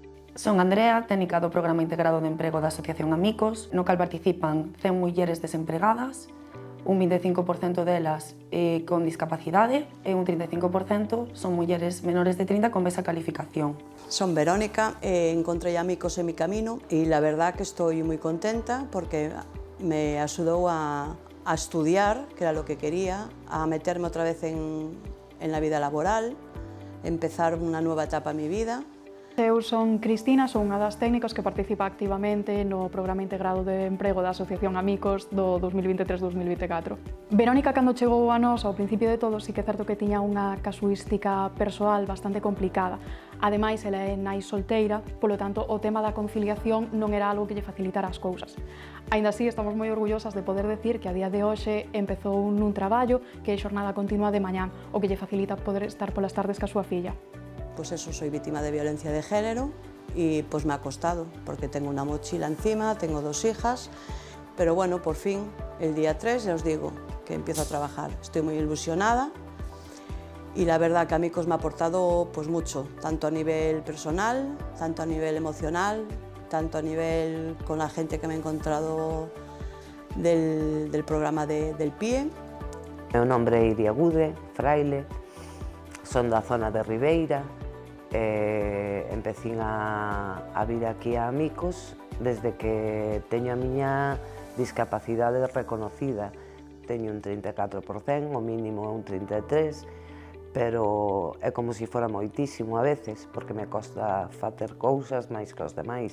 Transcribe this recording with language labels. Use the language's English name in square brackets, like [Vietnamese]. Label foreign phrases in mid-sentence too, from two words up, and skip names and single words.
[Galician] Son Andrea, técnica do Programa Integrado de Emprego da Asociación Amicos, no cal participan 100 mulleres desempregadas, un 25% delas con discapacidade e un 35% son mulleres menores de 30 con esa calificación. [Spanish] Son Verónica, encontré Amicos en mi camino y la verdad que estoy muy contenta porque me ayudó a estudiar, que era lo que quería, a meterme otra vez en la vida laboral, [Galician] empezar unha nova etapa [Spanish] en mi vida. [Galician] Eu son Cristina, son unha das técnicas que participa activamente no Programa Integrado de Emprego da Asociación Amicos do 2023-2024. Verónica, cando chegou a nós, ao principio de todo, sí que é certo que tiña unha casuística persoal bastante complicada. Ademais, ela é nai solteira, polo tanto, o tema da conciliación non era algo que lle facilitara as cousas. Aínda así, estamos moi orgullosas de poder decir que a día de hoxe empezou nun traballo que é xornada continua de mañán, o que lle facilita poder estar polas tardes ca súa filla. [Spanish] Pues eso, soy víctima de violencia de género y pues me ha costado, porque tengo una mochila encima, tengo 2 hijas, pero bueno, por fin, el día 3, ya os digo, que empiezo a trabajar. Estoy muy ilusionada y la verdad que Amicos me ha aportado pues mucho, tanto a nivel personal, tanto a nivel emocional, tanto a nivel con la gente que me he encontrado del programa del PIE. [Galician] Meu nombre é Iria Gude, fraile, son da zona de Ribeira, empecín a vir aquí a Amicos desde que teño a miña discapacidade reconocida. Teño un 34%, o mínimo é un 33%, pero é como se fora moitísimo a veces, porque me costa facer cousas máis que os demais.